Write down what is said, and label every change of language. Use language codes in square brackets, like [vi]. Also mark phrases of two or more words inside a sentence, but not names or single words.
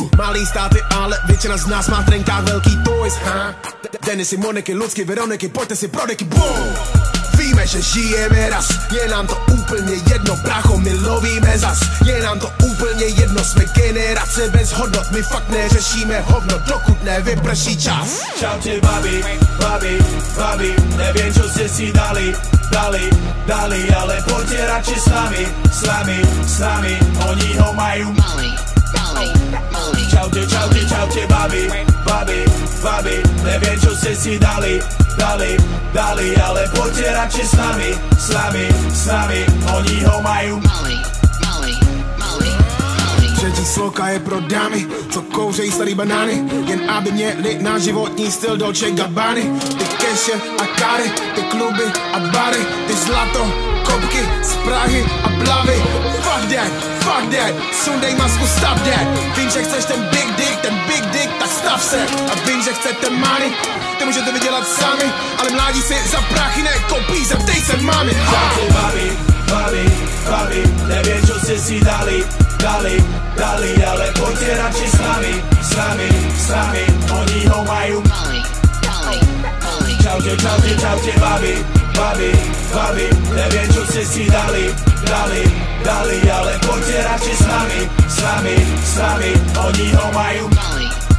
[cs] Malý státy, ale většina z nás má v trenkách velký toys, ha? Denisy, Moniky, Lucky, Veroniky, pojďte si prodeky, boom! Víme, že žijeme raz, je nám to úplně jedno, brácho, my lovíme zas. Je nám to úplně jedno, jsme generace bez hodnot, my fakt neřešíme hovno, dokud nevyprší čas. [sk] Čaute babi, babi, babi, neviem čo ste si dali, ale poďte radšej s nami, oni ho majú. Čaute babi, babi, babi, neviem čo ste si dali, ale poďte radšej s nami, oni ho majú. [cs] Třetí sloka je pro dámy, co kouřejí starý banány, jen aby měli náš životní styl Dolce Gabbany. Ty keše a kary, ty kluby a bary, ty zlato, kopky z Prahy a Blavy. [en] Fuck that, [cs] sundej masku, stav that. Vím, že chceš ten [en] big dick, [cs] tak stav se. A vím, že chcete money, to můžete vydělat sami, ale mládí si za prachy nekoupí, zeptej se mami. [sk] Čaute babi, babi, babi, neviem čo ste si dali, ale poďte radšej s nami, oni ho majú. Čaute babi, babi, babi, neviem čo ste si dali, ale poďte radšej s nami, oni ho majú.